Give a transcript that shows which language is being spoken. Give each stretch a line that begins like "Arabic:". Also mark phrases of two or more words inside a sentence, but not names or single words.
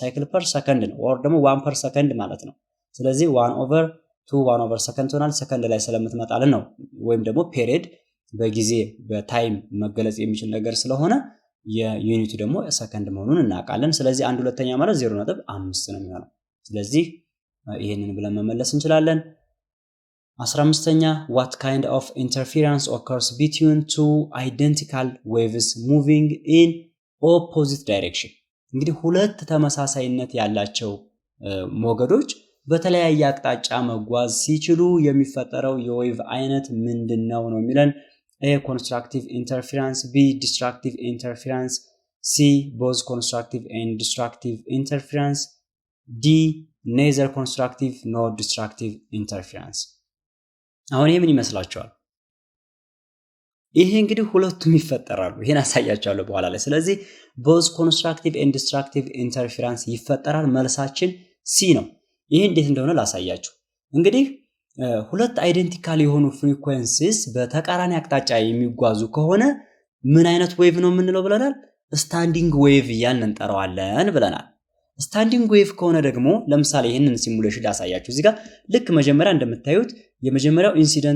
English: cycle per second
Amharic: ነው ኦር ደግሞ
English: 1 per second
Amharic: ማለት ነው። ስለዚህ
English: 1 over 2 1 over second
Amharic: ሆናል። ሰከንድ ላይ ስለምትመጣልን ነው። ወይም ደግሞ ፔሪዮድ በጊዜ በታይም መገለጽ የሚችል ነገር ስለሆነ የዩኒቱ ደግሞ ሰከንድ መሆኑን እናውቃለን። ስለዚህ 1/2 ማለት 0.5 ነው የሚሆነው። ስለዚህ ይሄንን ብለን መመለስ እንችላለን። 15ኛ
English: what kind of interference occurs between two identical waves moving in opposite direction?
Amharic: እንግዲህ ሁለት ተመሳሳይነት ያላቸው ሞገዶች በተለያየ አቅጣጫ መጓዝ ሲችሉ የሚፈጠረው የዌቭ አይነት ምንድነው ነው የሚለን።
English: A constructive interference, B destructive interference, C both constructive and destructive interference, D neither constructive nor destructive interference.
Amharic: አሁን ይሄ ምን ይመስላችኋል? ይሄ እንግዲህ ሁለቱም ይፈጠራሉ። ይሄን አሳያችኋለሁ በኋላ ላይ። ስለዚህ
English: both constructive and destructive interference
Amharic: ይፈጠራል። መልሳችን ሲ ነው። ይሄ እንዴት እንደሆነ ላሳያችሁ። እንግዲህ ሁለት አይደንቲካል የሆኑ ፍሪኩዌንሲስ በተቃራኒ አቅጣጫ የሚጓዙ ከሆነ ምን አይነት ዌቭ ነው የምንለው ብለናል?
English: standing wave
Amharic: እያልን እንጠራዋለን ብለናል።
English: standing wave
Amharic: ከሆነ ደግሞ ለምሳሌ ይህንን ሲሙሌሽን ላሳያችሁ። እዚህ ጋር ልክ መጀመሪያ እንደምታዩት የመጀመሪያው ኢንሲደንት